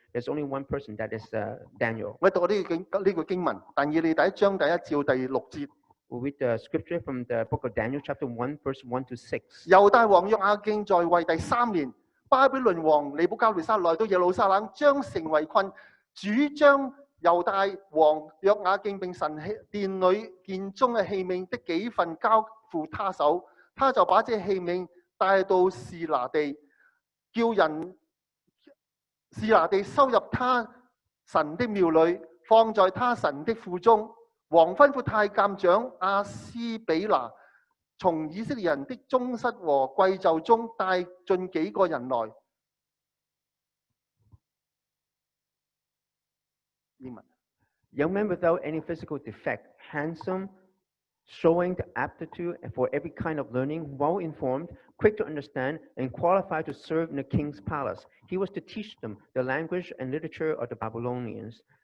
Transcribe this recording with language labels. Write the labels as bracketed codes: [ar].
[en] There's only one person, that is Daniel. [yue] 我讀呢個經文，但以理第1章第1至第6節。 [en] We read the scripture from the book of Daniel, chapter 1, verse 1 to 6. [yue] 猶大王約雅敬在位第3年，巴比倫王尼布甲尼撒來到耶路撒冷，將城圍困，主將猶大王約雅敬並神殿裏殿中嘅器皿的幾份交付他手，他就把這器皿帶到示拿地，叫人示拿地收入他神的廟裏，放在他神的庫中。王吩咐太監長亞斯比拿從以色列人的宗室和貴胄中帶進幾個人來。英文 [en] Young men without any physical defect, handsome, showing the aptitude for every kind of learning, well-informed, quick to understand, and qualified to serve in the king's palace. He was to teach them the language and literature of the Babylonians.